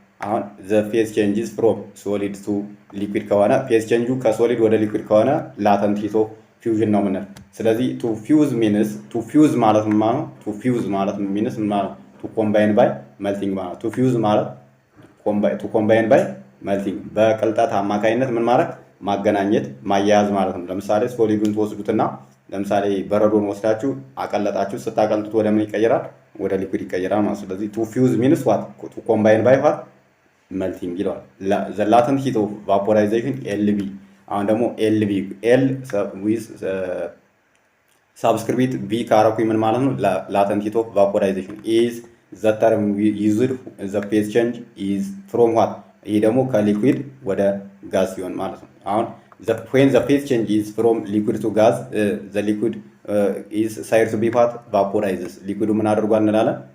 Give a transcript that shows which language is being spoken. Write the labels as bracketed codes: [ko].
[am] አሁን [en] the phase changes from solid to liquid [am] ከሆነ phase change ከሶሊድ ወደ ሊኩዊድ ከሆነ latent heat of fusion ነው የምንለው። ስለዚህ to fuse ማለት ምን ማለት ነው? to fuse ማለት means ምን ማለት ነው? [en] to combine by melting [am] ማለት to fuse ማለት to combine by melting በቅልጠት አማካኝነት ምን ማለት ማገናኘት ማያያዝ ማለት ነው። ለምሳሌ ሶሊዱን ትወስዱትና ለምሳሌ በረዶን ወስዳችሁ አቀለጣችሁ፣ ስታቀልጡት ወደ ምን ይቀየራል? ወደ ሊኩዊድ ይቀየራል ማለት። ስለዚህ [en] to fuse means what? to combine by what? melting ይለዋል። the latent heat of vaporization LV። አሁን ደግሞ LV L with subscript V [am] ካረኩኝ ምን ማለት ነው? [en] latent heat of vaporization is the term used the phase change is from what? [am] ይሄ ደግሞ ከሊኩዊድ ወደ ጋዝ ሲሆን ማለት ነው። አሁን [en] when the phase change is from liquid to gas the liquid is said to be what? [am] vaporizes። ሊኩዊዱ ምን አድርጓል እንላለን?